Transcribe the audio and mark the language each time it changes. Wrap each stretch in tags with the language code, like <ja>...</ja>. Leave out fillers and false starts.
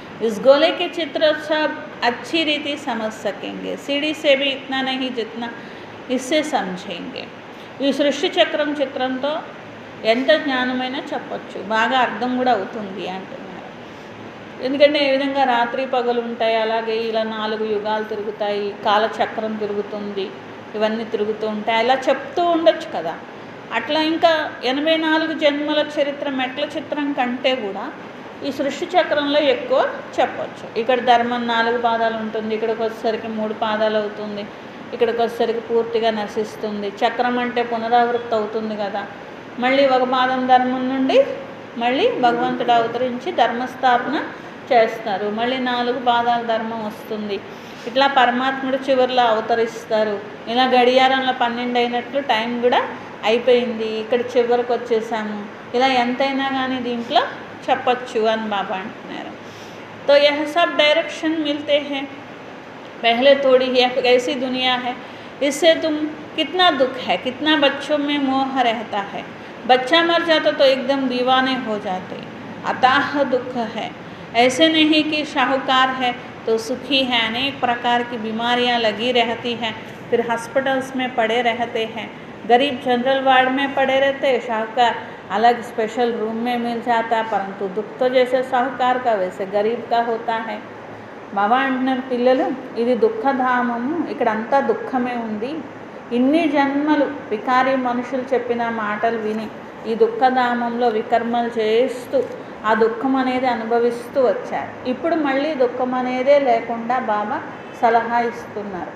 <hi>इस गोले के चित्र सब अच्छी रीति समझ सकेंगे, सीढ़ी से भी इतना नहीं जितना इससे समझेंगे.</hi> <te>ఈ సృష్టి చక్రం చిత్రంతో ఎంత జ్ఞానమైనా చెప్పచ్చు, బాగా అర్థం కూడా అవుతుంది అంటున్నారు. ఎందుకంటే ఏ విధంగా రాత్రి పగలు ఉంటాయి, అలాగే ఇలా 4 యుగాలు తిరుగుతాయి, కాలచక్రం తిరుగుతుంది, ఇవన్నీ తిరుగుతూ ఉంటాయి, అలా చెప్తూ ఉండొచ్చు కదా. అట్లా ఇంకా 84 జన్మల చరిత్ర మెట్ల చిత్రం కంటే కూడా ఈ సృష్టి చక్రంలో ఎక్కువ చెప్పచ్చు. ఇక్కడ ధర్మం 4 పాదాలు ఉంటుంది, ఇక్కడికి వచ్చేసరికి 3 పాదాలు అవుతుంది, ఇక్కడికి వచ్చేసరికి పూర్తిగా నశిస్తుంది. చక్రం అంటే పునరావృత్తి అవుతుంది కదా, మళ్ళీ ఒక పాదం ధర్మం నుండి మళ్ళీ భగవంతుడు అవతరించి ధర్మస్థాపన చేస్తారు, మళ్ళీ 4 పాదాల ధర్మం వస్తుంది. ఇట్లా పరమాత్ముడు చివరిలో అవతరిస్తారు. ఇలా గడియారంలో 12 అయినట్లు టైం కూడా అయిపోయింది, ఇక్కడ చివరికి వచ్చేసాము, ఇలా ఎంతైనా కానీ దీంట్లో చెప్పచ్చు అని బాబా అంటున్నారు.</te> <hi>तो यह सब डायरेक्शन मिलते हैं, पहले थोड़ी ही ऐसी दुनिया है, इससे तुम कितना दुख है, कितना बच्चों में मोह रहता है. बच्चा मर जाता तो एकदम दीवाने हो जाते, अताह दुख है. ऐसे नहीं कि शाहूकार है तो सुखी है, अनेक प्रकार की बीमारियां लगी रहती हैं, फिर हॉस्पिटल्स में पड़े रहते हैं. गरीब जनरल वार्ड में पड़े रहते, शाहूकार अलग स्पेशल रूम में मिल जाता, परंतु दुख तो जैसे साहूकार का वैसे गरीब का होता है.</hi> <te>బాబా అంటున్నారు పిల్లలు ఇది దుఃఖధామము, ఇక్కడంతా దుఃఖమే ఉంది. ఇన్ని జన్మలు వికారి మనుషులు చెప్పిన మాటలు విని ఈ దుఃఖధామంలో వికర్మలు చేస్తూ ఆ దుఃఖం అనేది అనుభవిస్తూ వచ్చారు. ఇప్పుడు మళ్ళీ దుఃఖం అనేదే లేకుండా బాబా సలహా ఇస్తున్నారు.</te>